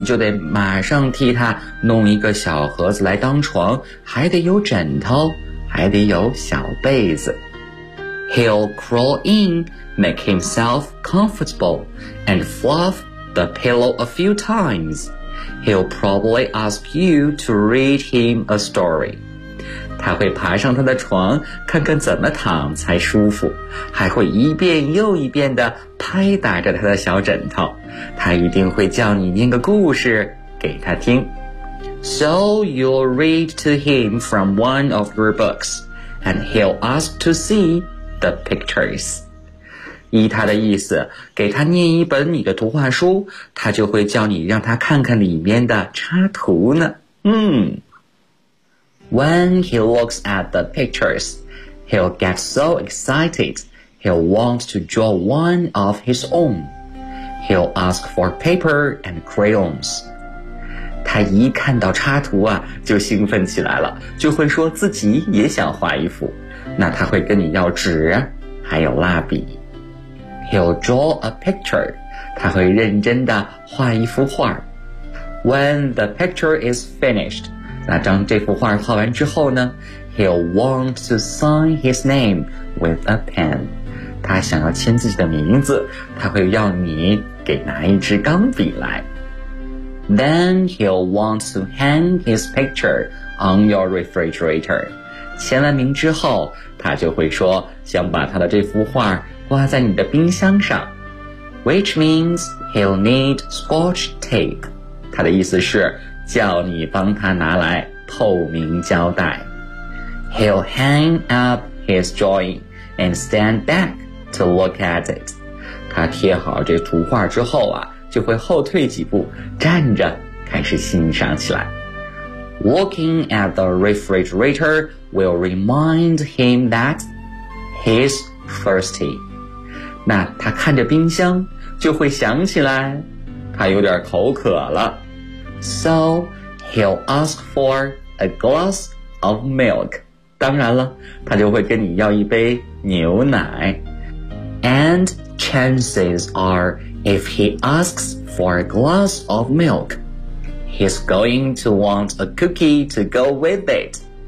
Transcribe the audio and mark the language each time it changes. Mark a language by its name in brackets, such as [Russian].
[Chinese] 你就得马上替他弄一个小盒子来当床，还得有枕头，还得有小被子。 [English] He'll crawl in, make himself comfortable, and fluff the pillow a few times. He'll probably ask you to read him a story. [Chinese] 他会爬上他的床，看看怎么躺才舒服，还会一遍又一遍地拍打着他的小枕头。他一定会叫你念个故事给他听。 [English] So you'll read to him from one of your books, and he'll ask to see the pictures. [Chinese] 依他的意思，给他念一本你的图画书，他就会叫你让他看看里面的插图呢。 [English] When he looks at the pictures, he'll get so excited, he'll want to draw one of his own. He'll ask for paper and crayons. [Chinese] 他一看到插图啊，就兴奋起来了，就会说自己也想画一幅。那他会跟你要纸，还有蜡笔。 [English] He'll draw a picture. [Chinese] 他会认真地画一幅画。 [English] When the picture is finished, [Chinese] 那当这幅画画完之后呢， [English] He'll want to sign his name with a pen. [Chinese] 他想要签自己的名字，他会要你给拿一支钢笔来。 [English] Then he'll want to hang his picture on your refrigerator. [Chinese] 签完名之后，他就会说想把他的这幅画挂在你的冰箱上。 [English] Which means he'll need scotch tape. [Chinese] 他的意思是叫你帮他拿来透明胶带。 [English] He'll hang up his drawing and stand back to look at it. [Chinese] 他贴好这图画之后啊，就会后退几步，站着开始欣赏起来。 [English] Looking at the refrigerator will remind him that he's thirsty. [Chinese] 那他看着冰箱，就会想起来他有点口渴了。 [English] So, he'll ask for a glass of milk. [Chinese] 当然了，他就会跟你要一杯牛奶。 [English] And chances are, if he asks for a glass of milk, he's going to want a cookie to go with it.